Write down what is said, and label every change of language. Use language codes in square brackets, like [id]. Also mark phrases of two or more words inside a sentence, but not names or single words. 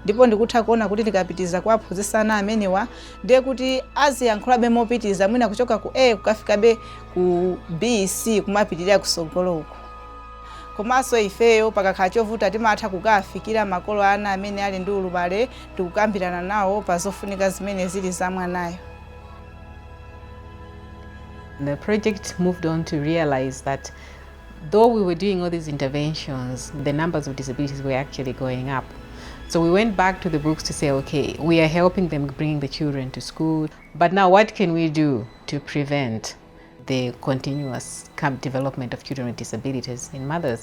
[ny] ndipo ndikutha kuona kuti tikapitiza kuwaphunzitsana amenewa ndiye kuti aziyankhulabe mopitiza mwina kuchoka ku A kukafikabe ku B, C kumapitirira kusogolo uko. Komanso ifeyo pakakhala chovuta timatha kukafikira makolo ana amene ali ndi ulumale tikukambirana nawo pa zofunika zimene zili za mwanayo. [en] The project moved on to realize that though we were doing all these interventions, the numbers of disabilities were actually going up. So we went back to the books to say, okay, we are helping them bring the children to school, but now what can we do to prevent the continuous development of children with disabilities in mothers?